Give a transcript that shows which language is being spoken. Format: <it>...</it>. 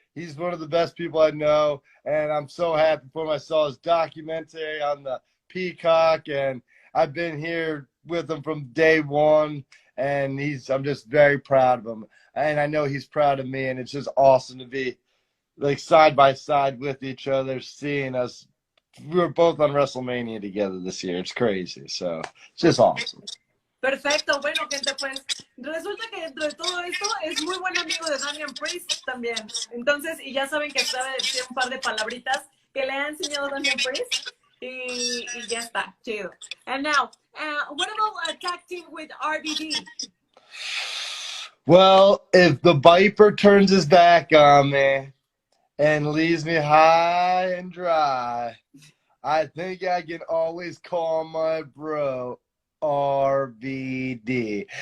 <en>He's one of the best people I know, and I'm so happy for him. I saw his documentary on the Peacock, and I've been here with him from day one, and I'm just very proud of him, and I know he's proud of me, and it's just awesome to be like side by side with each other, seeing us. We were both on WrestleMania together this year. It's crazy, so it's just awesome.</en> <es>Perfecto, bueno, gente, pues resulta que dentro de todo esto es muy buen amigo de Damian Priest también. Entonces, y ya saben que sabe decir un par de palabritas que le ha enseñado Damian Priest. Y ya está, chido.</es> <en>And now, what about a tag team with RBD? Well, if the Viper turns his back on me and leaves me high and dry, I think I can always call my bro RVD.</en>